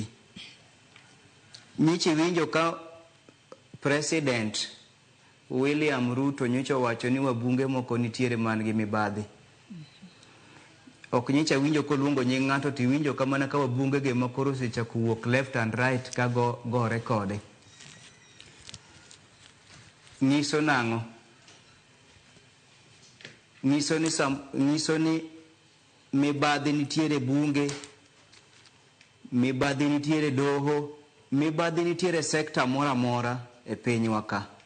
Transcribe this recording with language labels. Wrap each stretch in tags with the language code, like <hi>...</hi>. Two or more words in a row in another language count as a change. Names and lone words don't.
<luo>Nyichi winjo ka President William Ruto nyocha wacho ni wabunge moko nitiere man gi mibadhi. Ok nyicha winjo koluongo nying ng'ato to winjo kamana ka wabunge ge makoro osechako wuok</luo> <en>left and right</en> <luo>ka go rekode. Nyiso nang'o? Nyiso ni mibadhi nitiere bunge, mibadhi nitiere doho, mibadhi nitiere sekta mora mora e pinywa ka.</luo>